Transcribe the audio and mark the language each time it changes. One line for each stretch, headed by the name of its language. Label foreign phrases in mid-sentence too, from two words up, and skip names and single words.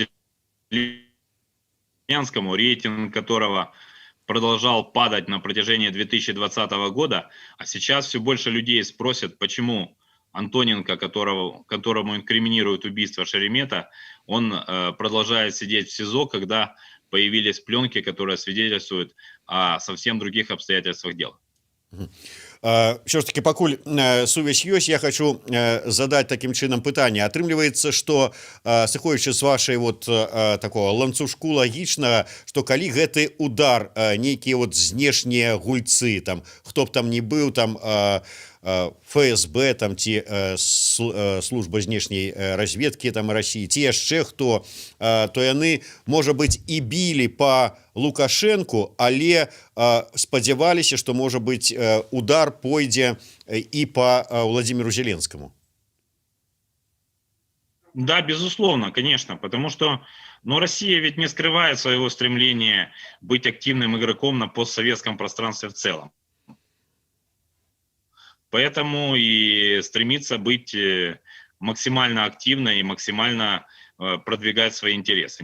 Russian: Зеленскому, рейтинг которого продолжал падать на протяжении 2020 года, а сейчас все больше людей спросят, почему Антоненко, которому инкриминируют убийство Шеремета, он продолжает сидеть в СИЗО, когда появились пленки, которые свидетельствуют о совсем других обстоятельствах дела.
Ukrainian: Що ж
Belarusian: таки, пакуль сувязь ёсць, я
Russian: хочу задать
Belarusian: таким чынам пытанне. Атрымліваецца, што сыходзячы з вашай
Russian: вот такого
Belarusian: ланцужку лагічнага, што калі гэты удар нейкія вот знешнія гульцы, там хто б там не быў, там ФСБ там ці служба знешняй разведкі там России, ці яшчэ хто, то яны, можа быць, і білі па Лукашенку, але спадзяваліся, што можа быць удар пойдзе
Russian: и по Владимиру Зеленскому. Да, безусловно, конечно, потому что Россия ведь не скрывает своего стремления быть активным игроком на постсоветском пространстве в целом. Поэтому и стремится быть максимально активной и максимально продвигать свои интересы.